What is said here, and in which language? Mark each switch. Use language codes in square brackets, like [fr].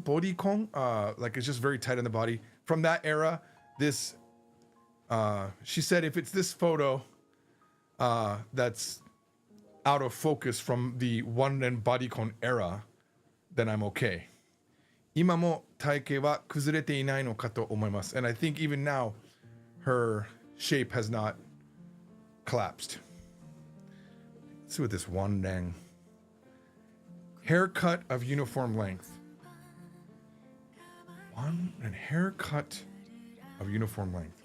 [en] Bodycon, like it's just very tight on the body. From that era, this. She said if it's this photo, that's out of focus from the one len bodycon era, then I'm okay. [ja] 今も体型は崩れていないのかと思います. [en] And I think even now, her shape has not collapsed. Let's see what this one len. Haircut of uniform length. Haircut of uniform length.